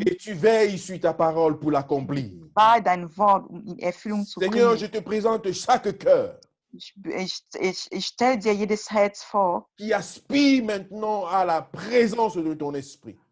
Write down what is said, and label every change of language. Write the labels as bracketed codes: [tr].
[fr] et tu veilles sur ta parole pour l'accomplir. [de] war dein Wort, um in Erfüllung zu [fr] Seigneur, [de] bringen. [fr] je te présente chaque cœur [de] Ich stelle dir jedes Herz vor, [fr] qui aspire maintenant à la présence de ton esprit.